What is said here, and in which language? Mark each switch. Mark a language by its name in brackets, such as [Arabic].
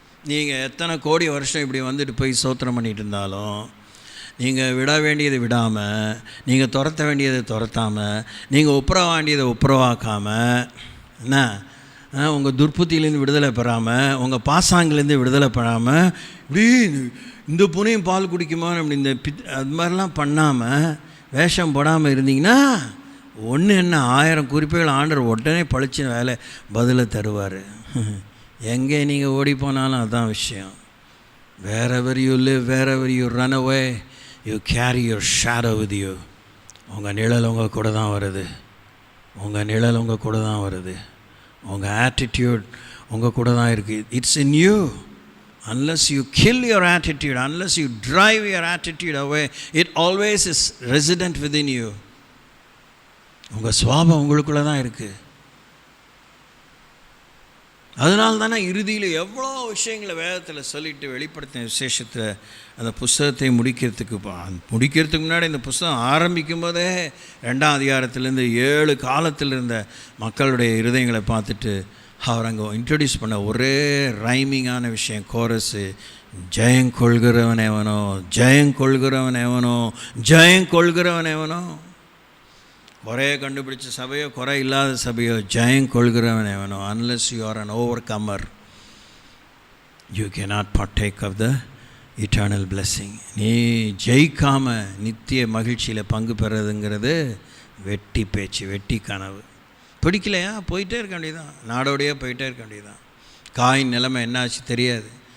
[Tamil] நீங்கள் எத்தனை கோடி வருஷம் இப்படி வந்துட்டு போய் சோத்திரம் பண்ணிகிட்டு இருந்தாலும், நீங்கள் விட வேண்டியதை விடாமல், நீங்கள் துரத்த வேண்டியதை துரத்தாமல், நீங்கள் ஒப்புரவ வேண்டியதை ஒப்புரவாக்காமல், என்ன உங்கள் துர்ப்புத்தியிலேருந்து விடுதலை பெறாமல், உங்கள் பாசாங்கிலேருந்து விடுதலை பெறாமல், இப்படி இந்த பூனையும் பால் குடிக்குமா அப்படி அது மாதிரிலாம் பண்ணாமல் வேஷம் போடாமல் இருந்தீங்கன்னா ஒன்று என்ன 1000 குறிப்புகள் ஆண்டவர் உடனே பழிச்சு வேலை பதிலை தருவார். எங்கே நீங்கள் ஓடி போனாலும் அதுதான் விஷயம். [English] wherever you live, wherever you run away, you carry your shadow with you. [Tamil] உங்கள் நிழல் உங்கள் கூட தான் வருது, உங்கள் நிழல் உங்கள் கூட தான் வருது, உங்கள் ஆட்டிடியூட் உங்கள் கூட தான் இருக்குது. [English] It's in you. unless you kill your attitude, unless you drive your attitude away, it always is resident within you. [Tamil] உங்கள் சுவாபம் உங்களுக்குள்ளே தான் இருக்குது. அதனால தானே இறுதியில் எவ்வளோ விஷயங்களை வேதத்தில் சொல்லிட்டு வெளிப்படுத்தின விசேஷத்தில் அந்த புஸ்தகத்தை முடிக்கிறதுக்கு முன்னாடி இந்த புஸ்தகம் ஆரம்பிக்கும் போதே 2ஆம் அதிகாரத்திலேருந்து 7 காலத்தில் இருந்த மக்களுடைய இருதயங்களை பார்த்துட்டு அவர் அங்கே இன்ட்ரடியூஸ் பண்ண ஒரே ரைமிங்கான விஷயம், கோரஸு, ஜெயங்கொள்கிறவன் எவனோ, ஜெயங்கொள்கிறவன் எவனோ, ஜெயங்கொள்கிறவன் எவனோ. குறைய கண்டுபிடிச்ச சபையோ குறை இல்லாத சபையோ ஜெயங்கொள்கிறவன் எவனோ. [English] unless you are an overcomer, you cannot partake of the eternal blessing. [Tamil] நீ ஜெயிக்காமல் நித்திய மகிழ்ச்சியில் பங்கு பெறதுங்கிறது வெட்டி பேச்சு, வெட்டி கனவு. பிடிக்கலையா போயிட்டே இருக்க வேண்டியதுதான், நாடோடையே போயிட்டே இருக்க வேண்டியதுதான். காயின் நிலைமை என்னாச்சு தெரியாது.